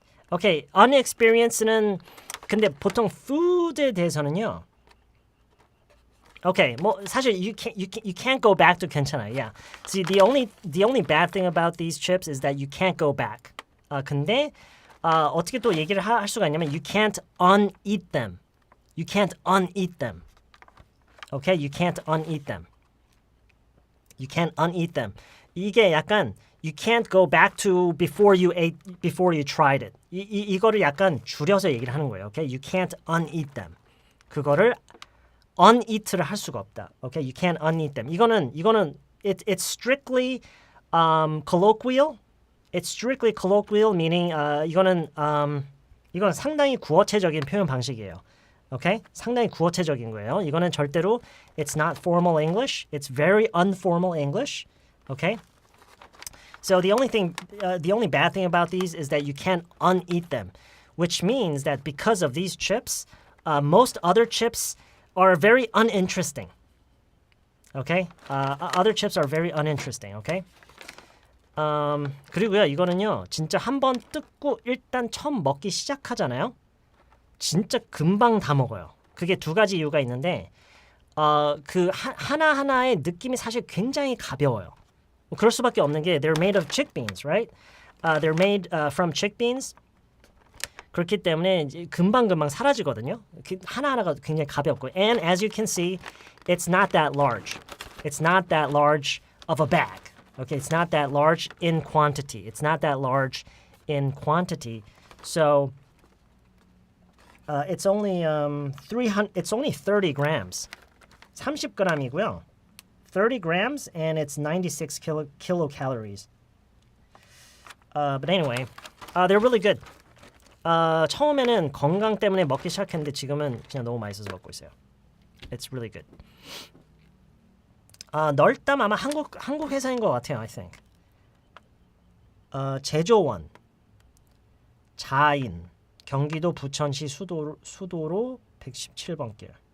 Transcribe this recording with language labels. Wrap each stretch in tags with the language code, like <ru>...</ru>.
<ko>Okay, unexperience는 근데 보통 food에 대해서는요.</ko> <en>Okay,</en> <ko>뭐 사실</ko> <en>you can't go back to</en> <ko>괜찮아요.</ko> <en>Yeah. See, the only bad thing about these chips is that you can't go back.</en> <ko>근데 어떻게 또 얘기를 할 수가 있냐면</ko> <en>you can't uneat them. You can't uneat them. Okay, you can't uneat them. You can't uneat them.</en> <ko>이게 약간</ko> <en>you can't go back to before you tried it.</en> <ko>이거를 약간 줄여서 얘기를 하는 거예요.</ko> <en>Okay, you can't uneat them.</en> <ko>그거를 uneat를 할 수가 없다.</ko> <en>Okay, you can't uneat them.</en> <ko>이거는</ko> <en>it's strictly colloquial. It's strictly colloquial, meaning</en> <ko>이거는 상당히 구어체적인 표현 방식이에요.</ko> <en>Okay?</en> <ko>상당히 구어체적인 거예요. 이거는 절대로</ko> <en>it's not formal English. It's very informal English. Okay? So the only bad thing about these is that you can't uneat them, which means that because of these chips, most other chips are very uninteresting. Okay? Other chips are very uninteresting. Okay?</en> <ko>그리고요, 이거는요, 진짜 한번 뜯고 일단 처음 먹기 시작하잖아요. 진짜 금방 다 먹어요. 그게 두 가지 이유가 있는데, 그 하나하나의 느낌이 사실 굉장히 가벼워요. 그럴 수밖에 없는 게</ko> <en>they're made of chickpeas, right? They're made from chickpeas.</en> <ko>그렇기 때문에 금방금방 사라지거든요. 하나하나가 굉장히 가볍고</ko> <en>and as you can see, it's not that large. It's not that large of a bag. Okay, it's not that large in quantity. It's not that large in quantity. So it's only 30 grams.</en> <ko>30g이고요.</ko> <en>30 grams and it's 96 kilocalories. But anyway, they're really good.</en> <ko>처음에는 건강 때문에 먹기 시작했는데 지금은 그냥 너무 맛있어서 먹고 있어요.</ko> <en>It's really good.</en> <ko>널담 아마 한국 회사인 것 같아요.</ko> <en>I think.</en> <ko>제조원, 자인, 경기도 부천시 수도로 117번 길.</ko>